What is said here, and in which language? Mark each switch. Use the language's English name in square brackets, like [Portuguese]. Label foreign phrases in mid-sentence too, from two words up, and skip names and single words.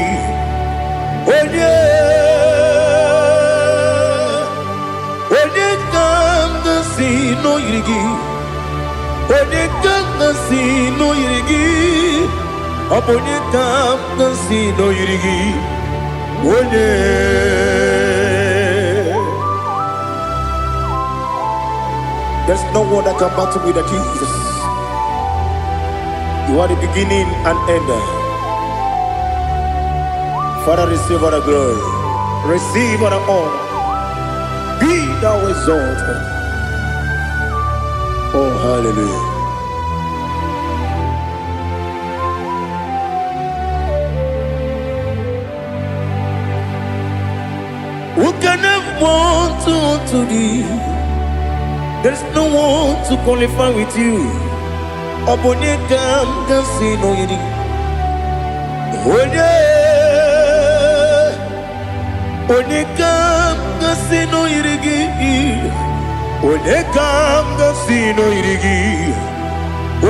[Igbo] Onye kanga sino irigi. Onye kanga sino irigi. Obonye kanga sino irigi. Onye. [English] There's no one that can battle with Jesus. You are the beginning and end. Father, receive all the glory. Receive all the honor. Be thou exalted. Oh, hallelujah. Who can have one to thee? There's no one to qualify with you. [Igbo] Obonye kanga sino yiri. Onye kanga sino yirigi. Onye kanga sino yirigi.